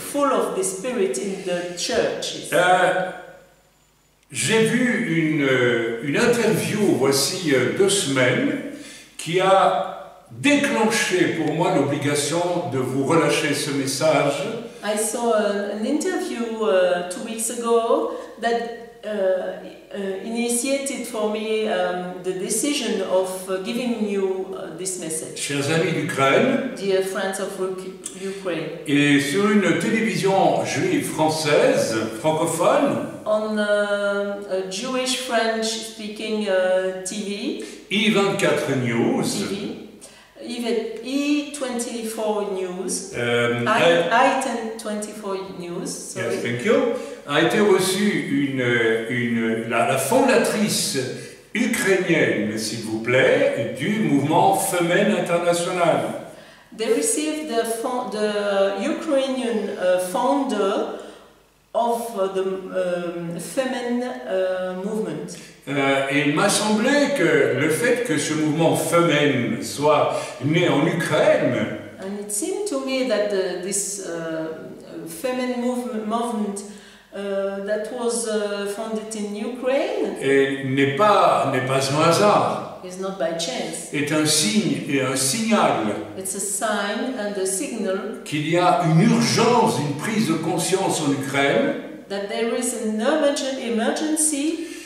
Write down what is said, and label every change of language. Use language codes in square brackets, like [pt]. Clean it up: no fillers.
[en] full of the spirit in the churches. [fr] J'ai vu une interview, voici 2 semaines, qui a déclenché pour moi l'obligation de vous relâcher ce message. [en] I saw an interview 2 weeks ago that initiated for me the decision of giving you this message. [fr] Chers amis d'Ukraine, [en] Dear friends of Ukraine, [fr] et sur une télévision juive française, francophone, [en] on a Jewish French speaking TV, I24 News, E24 News, I1024 News, sorry. yes, thank you, [fr] a été reçue la fondatrice ukrainienne, s'il vous plaît, du mouvement Femmes International. [en] They received the Ukrainian founder of the Femen movement. [fr] Et il m'a semblé que le fait que ce mouvement Femmes soit né en Ukraine, [en] And it seemed to me that this Femen movement that was founded in Ukraine [fr] n'est pas un hasard, [en] is not by chance. [fr] est un signe et un signal [en] It's a sign and a signal [fr] qu'il y a une urgence, une prise de conscience en Ukraine [en] that there is an emergency